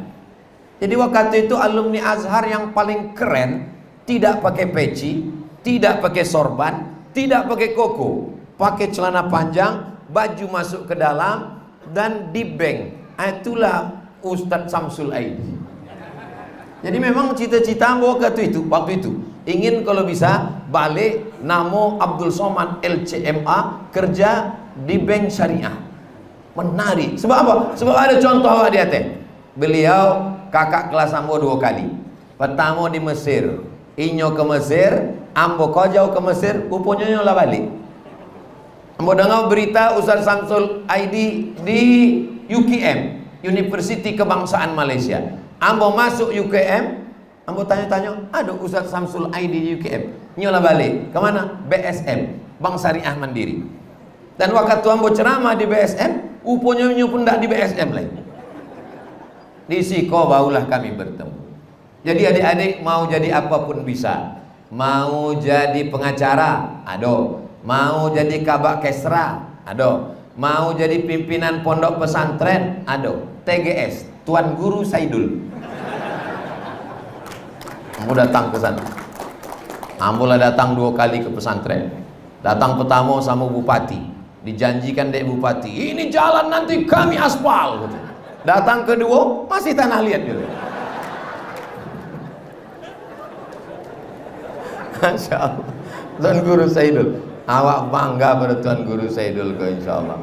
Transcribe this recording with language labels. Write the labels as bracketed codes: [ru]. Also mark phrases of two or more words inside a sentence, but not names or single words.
[id] Jadi waktu itu alumni Azhar yang paling keren, tidak pakai peci, tidak pakai sorban, tidak pakai koko, pakai celana panjang, baju masuk ke dalam, dan di bank. Itulah Ustadz Samsul Aidi. Jadi memang cita-cita waktu itu ingin kalau bisa balik namo Abdul Somad LCMA kerja di bank syariah. Menarik. Sebab apa? Sebab ada contoh awak di atas. Beliau kakak kelas ambo 2 kali. [min] Pertama di Mesir, inyo ke Mesir, ambo kau jauh ke Mesir, rupanya nyolah balik. [id] Ambo dengar berita Ustaz Samsul Aidi di UKM, Universiti Kebangsaan Malaysia. Ambo masuk UKM, ambo tanya-tanya, ada Ustaz Samsul Aidi di UKM. [min] Nyolah balik, [id] kemana? BSM, Bank Syariah Mandiri. Dan waktu ambo ceramah di BSM, rupanya pun tidak di BSM lagi. [min] Di Siko [id] barulah kami bertemu. Jadi adik-adik mau jadi apapun bisa. Mau jadi pengacara, ada. Mau jadi kabak kesra, ada. Mau jadi pimpinan pondok pesantren, ada. TGS, Tuan Guru Saidul. Ambo datang ke sana. Ambo lah datang 2 kali ke pesantren. Datang pertama sama bupati. Dijanjikan dek bupati, ini jalan nanti kami aspal. Gitu. Datang kedua, masih tanah liat gitu. Masya Allah. Tuan Guru Saidul, awak bangga pada Tuan Guru Saidul kau insya Allah.